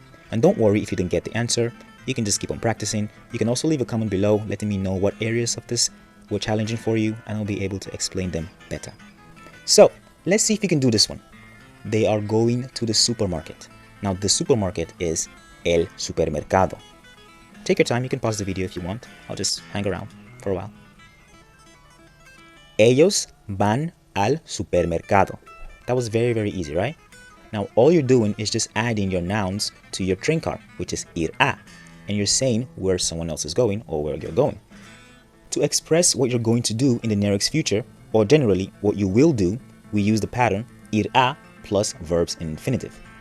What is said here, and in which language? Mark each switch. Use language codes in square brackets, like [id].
[en] And don't worry if you didn't get the answer. You can just keep on practicing. You can also leave a comment below letting me know what areas of this were challenging for you, and I'll be able to explain them better. So let's see if you can do this one. They are going to the supermarket. Now the supermarket is [es] el supermercado. [en] Take your time. You can pause the video if you want. I'll just hang around for a while. [es] Ellos van al supermercado. [en] That was very, very easy, right? Now all you're doing is just adding your nouns to your train car, which is ir a, and you're saying where someone else is going or where you're going. To express what you're going to do in the nearest future, or generally what you will do, we use the pattern ir a plus verbs in infinitive.